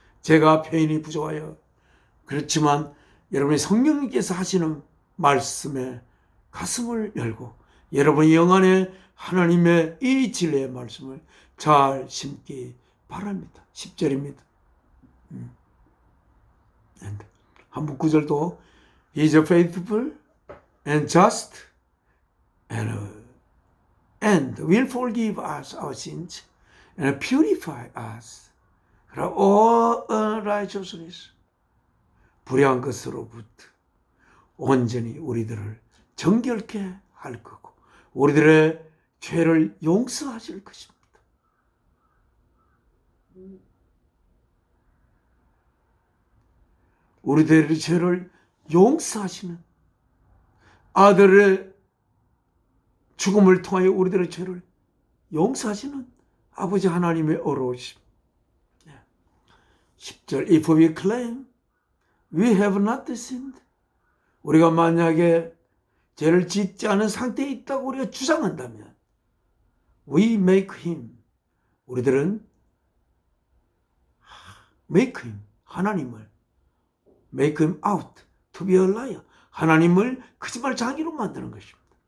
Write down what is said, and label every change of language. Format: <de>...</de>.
<ko>제가 표현이 부족하여 그렇지만 여러분이 성령님께서 하시는 말씀에 가슴을 열고 여러분의 영안에 하나님의 이 진리의 말씀을 잘 심기 바랍니다. 10절입니다. 한국 구절도</ko> <en>He is faithful and just and will forgive us our sins and purify us from all unrighteousness.</en> <ko>불의한 것으로부터 온전히 우리들을 정결케 할 거고 우리들의 죄를 용서하실 것입니다. 우리들의 죄를 용서하시는 아들의 죽음을 통하여 우리들의 죄를 용서하시는 아버지 하나님의 어로우심. 10절</ko> <en>If we claim we have not sinned,</en> <ko>우리가 만약에 죄를 짓지 않은 상태에 있다고 우리가 주장한다면</ko> <en>we make him,</en> <ko>우리들은</ko> <en>make him,</en> <ko>하나님을</ko> <en>make him out to be a liar,</en> <ko>하나님을 거짓말장이로 만드는 것입니다.</ko>